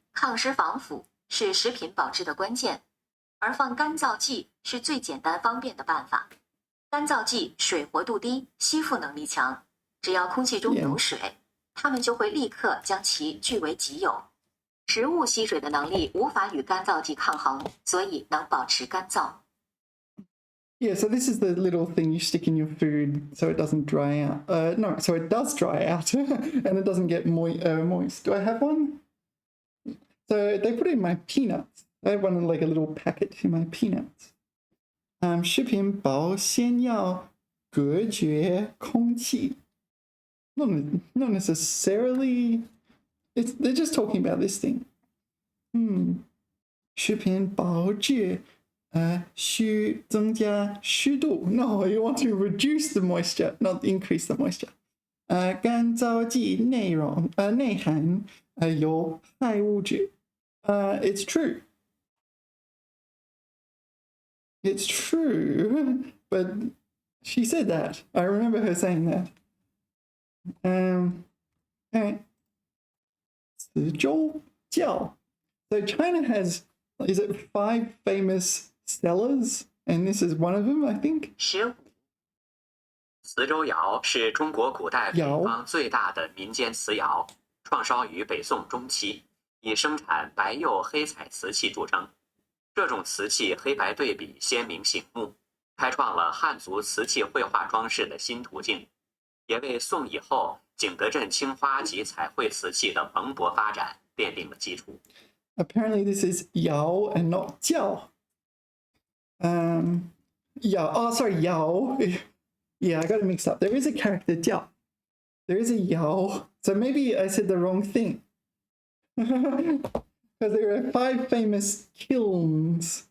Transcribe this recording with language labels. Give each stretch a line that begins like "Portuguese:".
Chinese: 抗湿防腐是食品保质的关键，而放干燥剂是最简单方便的办法。干燥剂水活度低，吸附能力强，只要空气中有水，它们就会立刻将其据为己有。食物吸水的能力无法与干燥剂抗衡，所以能保持干燥。
English: Yeah, so this is the little thing you stick in your food so it doesn't dry out. No, so it does dry out and it doesn't get moist. Do I have one? So they put it in my peanuts. I have one in like a little packet in my peanuts.
Chinese: 食品保鲜要隔绝空气
English: Not necessarily. They're just talking about this thing.
Chinese: 食品保质需增加湿度
English: No, you want to reduce the moisture, not increase the moisture.
Chinese: 干燥剂内含有害物质
English: It's true. It's true, but she said that. I remember her saying that. Okay. 磁州教 So China has, is it 5 famous cellars? And this is one of them, I think. 15.
Chinese: 磁州窑是中国古代北方最大的民间瓷窑，创烧于北宋中期，以生产白釉黑彩瓷器著称。这种瓷器黑白对比鲜明醒目，开创了汉族瓷器绘画装饰的新途径，也为宋以后景德镇青花及彩绘瓷器的蓬勃发展奠定了基础。
English: Apparently this is Yao and not Jiao. Yao. Oh, sorry, Yao. Yeah, I got it mixed up. There is a character Jiao. There is a Yao. So maybe I said the wrong thing. Because there are 5 famous kilns.